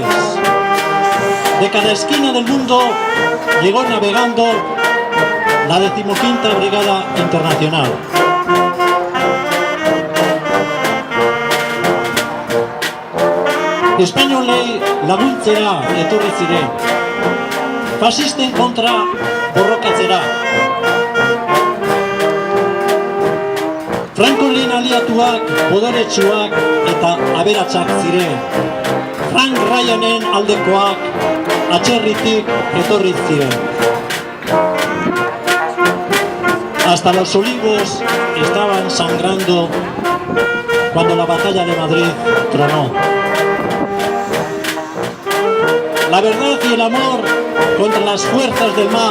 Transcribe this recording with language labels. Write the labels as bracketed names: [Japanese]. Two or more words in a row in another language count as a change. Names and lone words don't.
[Spanish] De cada esquina del mundo llegó navegando la 15ª Brigada Internacional. [Basque] Espainolei laguntzera etorri ziren, fasisten kontra borrokatzera. Frankoren aliatuak, boderetsuak eta aberatsak ziren. Frank Ryanen aldekoak atzerritik etorri ziren. [Spanish] Hasta los olivos estaban sangrando cuando la batalla de Madrid tronó. La verdad y el amor contra las fuerzas del mal.